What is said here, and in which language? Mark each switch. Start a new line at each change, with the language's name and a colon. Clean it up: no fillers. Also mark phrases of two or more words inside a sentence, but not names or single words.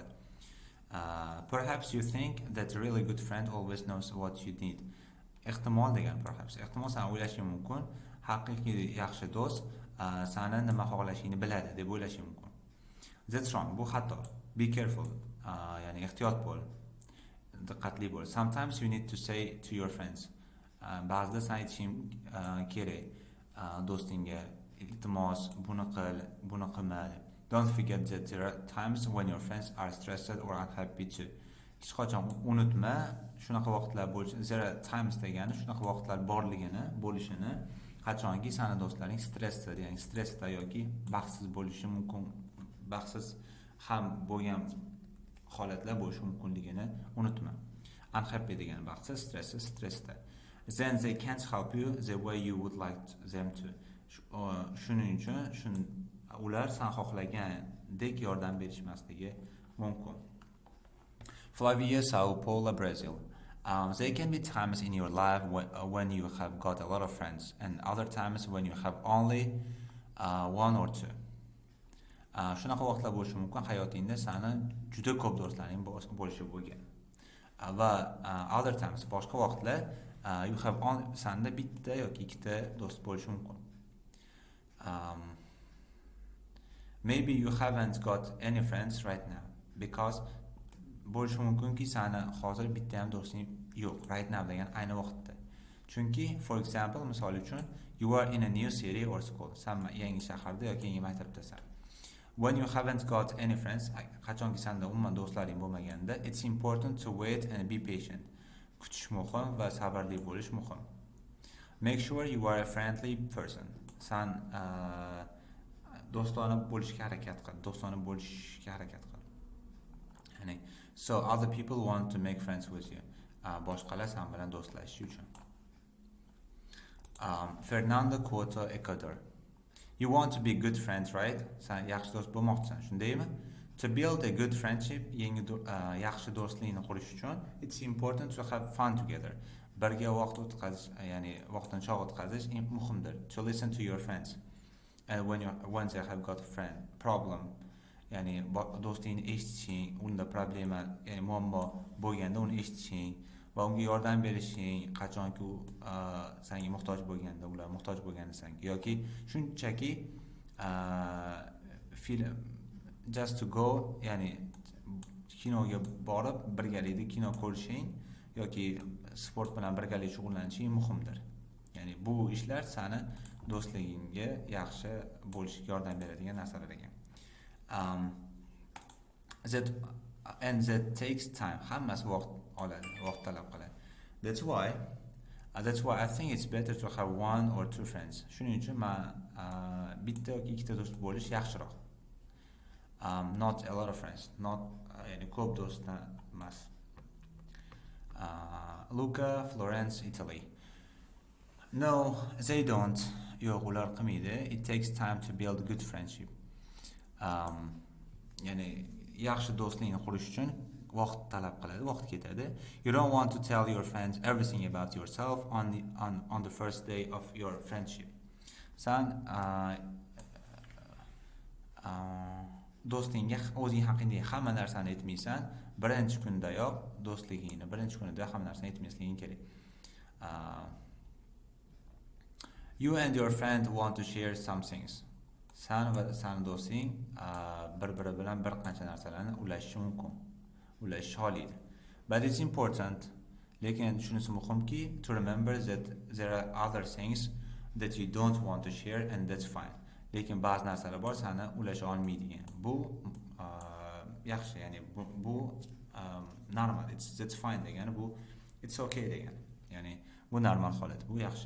English: Perhaps you think that a really good friend always knows what you need.
Uzbek: Ehtimol degan perhaps. Ehtimol sen o'ylashing mumkin, haqiqiy yaxshi do'st seni nima xohlashingni biladi deb o'ylashing mumkin.
English: That's wrong.
Uzbek: Bu xato.
English: Be careful.
Uzbek: Ya'ni ehtiyot bo'l. Diqqatli bo'l.
English: Sometimes you need to say to your friends.
Uzbek: Ba'zida sen aytishing kerak do'stingga, iltimos, buni qil, buni qilma.
English: Don't forget that there are times when your friends are stressed or unhappy too.
Uzbek: Hech qachon unutma, shunaqa vaqtlar bo'lishi,
English: there are times
Uzbek: degani shunaqa vaqtlar borligini, bo'lishini, qachonki seni do'stlaring stressda, ya'ni stressda yoki baxtsiz bo'lishi mumkin, baxtsiz ham bo'lgan holatlar bo'lishi mumkinligini unutma. Unhappy degani baxtsiz, stressda.
English: Then they can't help you the way you would like them to.
Uzbek: Shuning uchun ular sen xohlagandek yordam berishmasligi mumkin.
English: Flavia, Sao Paulo, Brazil. There can be times in your life when you have got a lot of friends, and other times when you have only one or two.
Uzbek: Shunaqa vaqtlar bo'lishi mumkin hayotingda seni juda ko'p do'stlaring bo'lishi bo'lgan. Va
English: other times
Uzbek: boshqa vaqtlar
English: you have only
Uzbek: senda bitta yoki ikkita do'st bo'lishi mumkin.
English: Maybe you haven't got any friends right now because
Uzbek: bo'lishi mumkinki seni hozir bitta ham do'sting yo'q
English: right now
Uzbek: degan ayni vaqtda.
English: Chunki for example
Uzbek: misol uchun
English: you are in a new city or school.
Uzbek: Sen yangi shaharda yoki yangi maktabdasan.
English: When you haven't got any friends,
Uzbek: qachonki senda umuman do'stlaring bo'lmaganda,
English: it's important to wait and be patient.
Uzbek: Kutish muhim va sabrli bo'lish muhim.
English: Make sure you are a friendly person.
Uzbek: Sen do'stona bo'lishga harakat qil.
English: Ya'ni so other people want to make friends with you.
Uzbek: Boshqalar sen bilan do'stlashish uchun.
English: Fernando Couto, Ecuador. You want to be good friends, right?
Uzbek: Sen yaxshi do'st bo'lmoqchisan, shundaymi?
English: To build a good friendship,
Uzbek: yaxshi do'stlikni qurish uchun,
English: it's important to have fun together.
Uzbek: Birga vaqt o'tkazish, ya'ni vaqtni chog' o'tkazish muhimdir.
English: To listen to your friends. And when they have got a problem,
Uzbek: ya'ni do'stingni eshitishing, unda problema, ya'ni muammo bo'lganda uni eshitishing va unga yordam berishing, qachonki u senga muhtoj bo'lganda, ular muhtoj bo'lganda senga yoki shunchaki film
English: just to go,
Uzbek: ya'ni kinoga borib birgalikda kino ko'rishing yoki sport bilan birgalikda shug'ullanishing muhimdir. Ya'ni bu ishlar seni do'stligingga yaxshi bo'lishga yordam beradigan narsalar ekan.
English: That takes time.
Uzbek: Hammasi vaqt oladi, vaqt talab qiladi.
English: That's why I think it's better to have one or two friends.
Uzbek: Shuning uchun men bitta yoki ikkita do'st bo'lish yaxshiroq.
English: Not a lot of friends, not
Uzbek: ya'ni ko'p do'stlar emas.
English: Luca, Florence, Italy. No, they don't.
Uzbek: Yo'q, ular qilmaydi.
English: It takes time to build good friendship.
Uzbek: Ya'ni yaxshi do'stlikni qurish uchun vaqt talab qiladi, vaqt ketadi.
English: You don't want to tell your friends everything about yourself on the first day of your friendship.
Uzbek: Sen do'stingga o'zing haqingda hamma narsani aytmaysan, birinchi kundayoq do'stligingni, birinchi kunida hamma narsani aytmasliging kerak.
English: You and your friend want to share some things.
Uzbek: Sen va sen do'sting bir-biri bilan bir qancha narsalarni ulashishi mumkin. Ulashish xohlaydi.
English: But it's important,
Uzbek: lekin shunisi muhimki,
English: to remember that there are other things that you don't want to share and that's fine.
Uzbek: Lekin ba'zi narsalar bor seni ulasha olmaydigan. Bu yaxshi, ya'ni bu normal,
English: that's fine
Uzbek: degani, bu
English: it's okay
Uzbek: degani. Ya'ni bu normal holat, bu yaxshi.